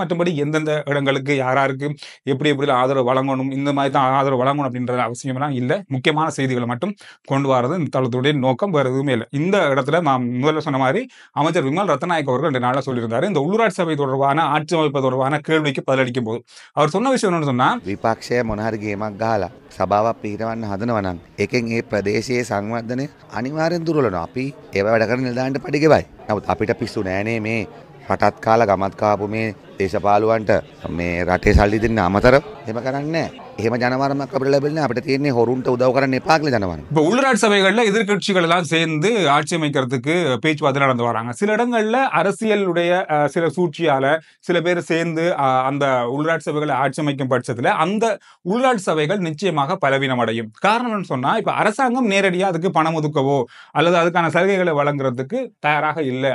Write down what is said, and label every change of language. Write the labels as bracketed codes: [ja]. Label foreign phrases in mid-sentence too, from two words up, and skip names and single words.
[ta] மற்றபடி எந்தெந்த இடங்களுக்கு யாராருக்கு எப்படி ஆதரவு வழங்கணும், இந்த மாதிரி தான் ஆதரவு வழங்கணும் அப்படின்ற அவசியம்லாம் இல்லை. முக்கியமான செய்திகளை மட்டும் கொண்டு வரது இந்த தளத்துடைய நோக்கம், வேற எதுவுமே இல்லை. இந்த இடத்துல நான் முதல்ல சொன்ன மாதிரி அமைச்சர் விமல் ரத்நாயக் அவர்கள் 2 நாளா சொல்லியிருந்தாரு. இந்த உள்ளூராட்சி சபை தொடர்பான ஆட்சி அமைப்பு தொடர்பான கேள்விக்கு பதிலளிக்கும் போது அவர் சொன்ன விஷயம் என்னன்னு சொன்னா, [si] විපක්ෂය මොන හරි ගේමක් ගහලා සභාවක් පිහිටවන්න හදනවා නම් එකෙන් ඒ ප්‍රදේශයේ සංවර්ධනය අනිවාර්යෙන් දුර්වලනවා. අපි ඒව වැඩ කරන නිලධාරීන්ට පඩි ගෙවයි. නමුත් අපිට පිස්සු නෑනේ මේ රටත් කාලා ගමත් කාපු මේ දේශපාලුවන්ට මේ රටේ සල්ලි දෙන්න අමතරව එහෙම කරන්නේ නෑ. එහෙම ජනවරමක් අපිට ලැබෙන්නේ අපිට තියෙන්නේ හොරුන්ට උදව් කරන්න එපා කියලා ජනවරම. [ta] இப்போ உள்ளூராட்சி சபைகள்ல எதிர்க்கட்சிகள் எல்லாம் சேர்ந்து ஆட்சி அமைக்கிறதுக்கு பேச்சுவார்த்தை நடந்து வராங்க. சில இடங்கள்ல அரசியலுடைய சில சூழ்ச்சியால சில பேர் சேர்ந்து அந்த உள்ளூராட்சி சபைகளை ஆட்சி அமைக்கும் பட்சத்துல அந்த உள்ளூராட்சி சபைகள் நிச்சயமாக பலவீனம் அடையும். காரணம்னு சொன்னா இப்ப அரசாங்கம் நேரடியா அதுக்கு பணம் ஒதுக்கவோ அல்லது அதுக்கான சலுகைகளை வழங்குறதுக்கு தயாராக இல்லை.